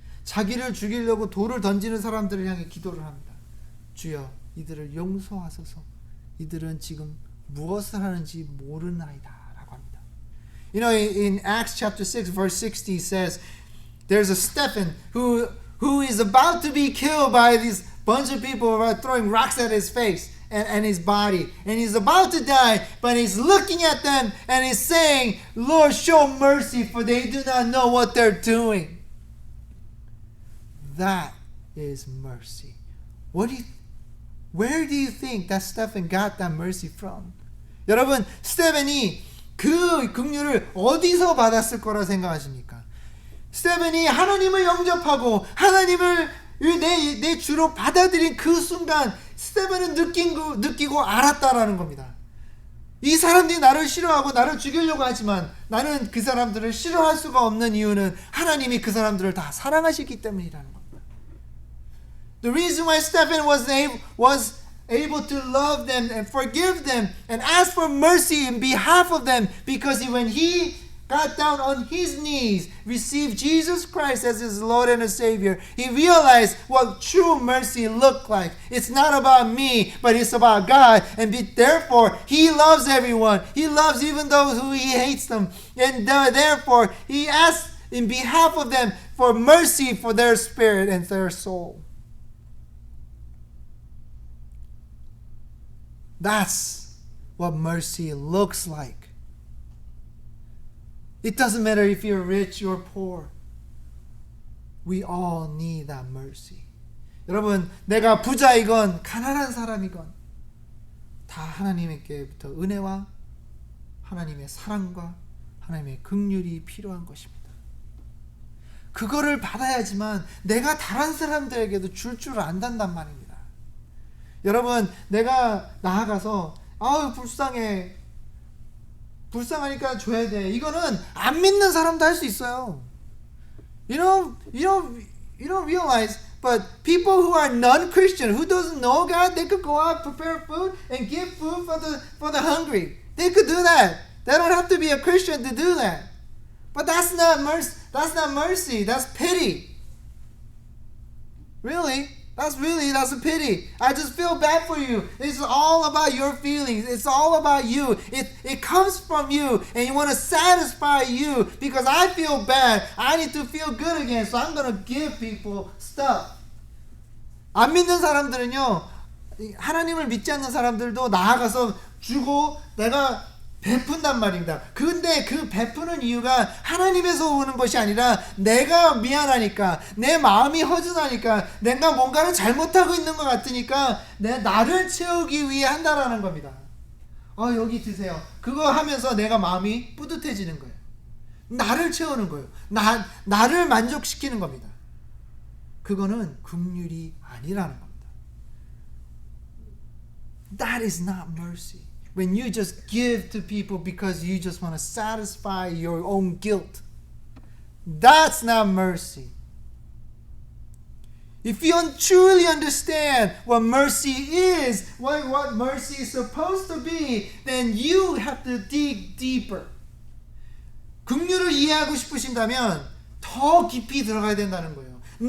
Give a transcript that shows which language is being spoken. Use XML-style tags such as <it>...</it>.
<ko>자기를 죽이려고 돌을 던지는 사람들을 향해 기도를 합니다. 주여, 이들을 용서하소서. 이들은 지금 무엇을 하는지 모르는 아이다 라고 합니다.</ko> <en>You know, in Acts chapter 6 verse 60 says there's a Stephen who is about to be killed by this bunch of people who are throwing rocks at his face and his body, and he's about to die, but he's looking at them and he's saying, Lord, show mercy, for they do not know what they're doing. That is mercy. Where do you think that Stephen got that mercy from?</en> <ko>여러분, 스테벤이 그 긍휼을 어디서 받았을 거라 생각하십니까? 스테븐이 하나님을 영접하고 하나님을 내 주로 받아들인 그 순간 스테븐은 느끼고 알았다라는 겁니다. 이 사람들이 나를 싫어하고 나를 죽이려고 하지만 나는 그 사람들을 싫어할 수가 없는 이유는 하나님이 그 사람들을 다 사랑하시기 때문이라는 겁니다.</ko> <en>The reason why Stephen was able to love them and forgive them and ask for mercy in behalf of them because when he got down on his knees, received Jesus Christ as his Lord and his Savior, he realized what true mercy looked like. It's not about me, but it's about God. And therefore, he loves everyone. He loves even those who he hates them. And therefore, he asks in behalf of them for mercy for their spirit and their soul. That's what mercy looks like. It doesn't matter if you're rich or poor. We all need that mercy.</en> <ko>여러분, 내가 부자이건 가난한 사람이건 다 하나님께부터 은혜와 하나님의 사랑과 하나님의 긍휼이 필요한 것입니다. 그거를 받아야지만 내가 다른 사람들에게도 줄 안단단 말입니다. 여러분, 내가 나아가서 아우 불쌍하니까 줘야 돼. 이거는 안 믿는 사람도 할 수 있어요.</ko> <en>You don't realize, but people who are non-Christian, who doesn't know God, they could go out, prepare food, and give food for the hungry. They could do that. They don't have to be a Christian to do that. But that's not mercy. That's not mercy. That's pity. Really? That's a pity. I just feel bad for you. It's all about your feelings. It's all about you. It comes from you, and you want to satisfy you because I feel bad. I need to feel good again, so I'm going to give people stuff.</en> <ko>안 믿는 사람들은요, 하나님을 믿지 않는 사람들도 나아가서 주고 내가 베푼단 말입니다. 근데 그 베푸는 이유가 하나님에서 오는 것이 아니라 내가 미안하니까, 내 마음이 허전하니까, 내가 뭔가를 잘못하고 있는 것 같으니까 나를 채우기 위해 한다라는 겁니다. 여기 드세요. 그거 하면서 내가 마음이 뿌듯해지는 거예요. 나를 채우는 거예요. 나를 만족시키는 겁니다. 그거는 긍휼이 아니라는 겁니다.</ko> <en>That is not mercy. When you just give to people because you just want to satisfy your own guilt. That's not mercy. If you truly understand what mercy is, what mercy is supposed to be, then you have to dig deeper.</en> <ko>긍휼을 이해하고 싶으신다면 더 깊이 들어가야 된다는 거예요.</ko>